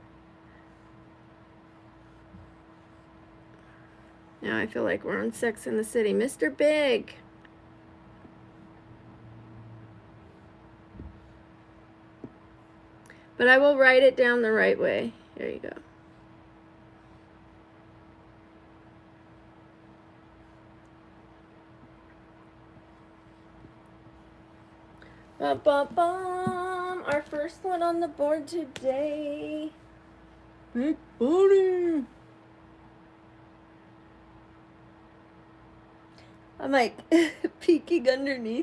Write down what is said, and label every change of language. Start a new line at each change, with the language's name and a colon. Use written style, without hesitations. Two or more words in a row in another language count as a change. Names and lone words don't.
English: Now I feel like we're on Sex in the City. Mr. Big. But I will write it down the right way. There you go. Ba-ba-bum. Our first one on the board today. Big Bonnie. I'm like peeking underneath.